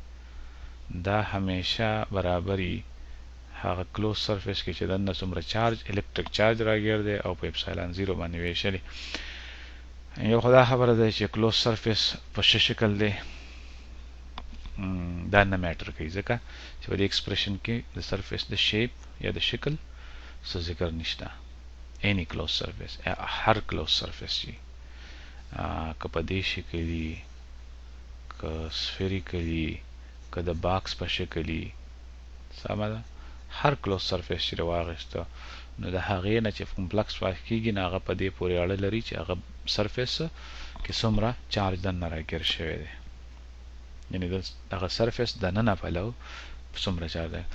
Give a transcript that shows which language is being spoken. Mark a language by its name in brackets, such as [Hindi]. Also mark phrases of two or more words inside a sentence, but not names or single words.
[Pashto] دا همیشه برابري هغه [English] closed surface [Pashto] کې چې دننه څومره [English] charge electric charge [Pashto] راګیر دی او په اپسایلان 0 باندې ویشلی. یو خو دا خبره ده چې [English] closed surface [Pashto] په څه شکل دی دا نه میټر کوي، ځکه چې په دې ایکسپریشن کې د سرفیس د شیپ یا د شکل څه ذکر نشته. [English] any closed surface، [Pashto] هر [English] closed surface [Pashto] چې که په دې شکل وي، که سفیریکلي، که د باکس په شکل وي، سمه ده، هر [English] closed surface [Pashto] چې واخیسته، نو د هغې نه چې کوم [English] flux pass [Pashto] کیږي نو هغه په دې پورې اړه لري چې هغه سرفیس کې څومره چارج دننه راګیر شوی دی، یعنې دغه سرفیس دننه پلو څومره چارج دی.